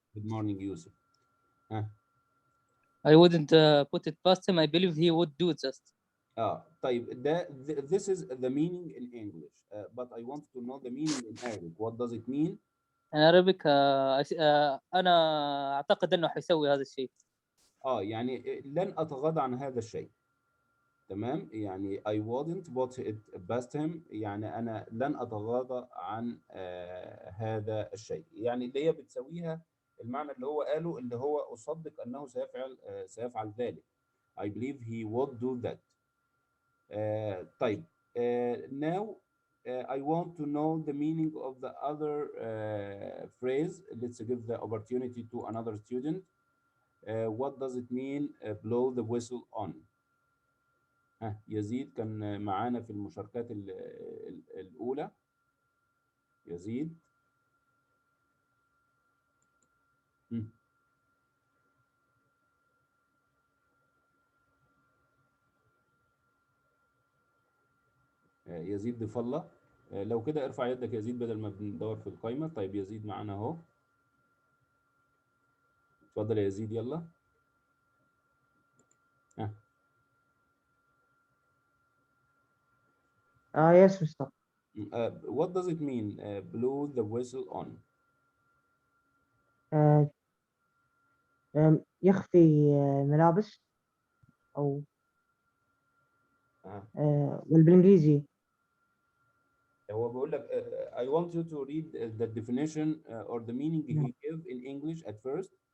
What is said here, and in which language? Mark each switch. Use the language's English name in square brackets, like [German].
[English] Good morning, Yusuf. I wouldn't put it past him. I believe he would do just. طيب, this is the meaning in English, but I want to know the meaning in Arabic. What does it mean? In Arabic, [Arabic] أنا أعتقد إنه حيسوي هذا الشيء. يعني لن أتغاضى عن هذا الشيء. تمام, يعني [English] I wouldn't put it past him, [Arabic] يعني أنا لن أتغاضى عن هذا الشيء. يعني اللي هي بتسويها المعنى اللي هو قاله, اللي هو أصدق أنه سيفعل ذلك. [English] I believe he would do that. طيب, now I want to know the meaning of the other phrase. Let's give the opportunity to another student. What does it mean, blow the whistle on? [Arabic] يزيد كان معانا في المشاركات الأولى. يزيد. يزيد ضيف الله. لو كده ارفع يدك يا يزيد بدل ما بندور في القائمة. طيب, يزيد معانا اهو. اتفضل يا يزيد, يلا. [English] Yes, Mr. What does it mean, blow the whistle on? [Arabic] يخفي ملابس أو والبالإنجليزي. هو بيقول لك [English] I want you to read the definition or the meaning he gave in English at first.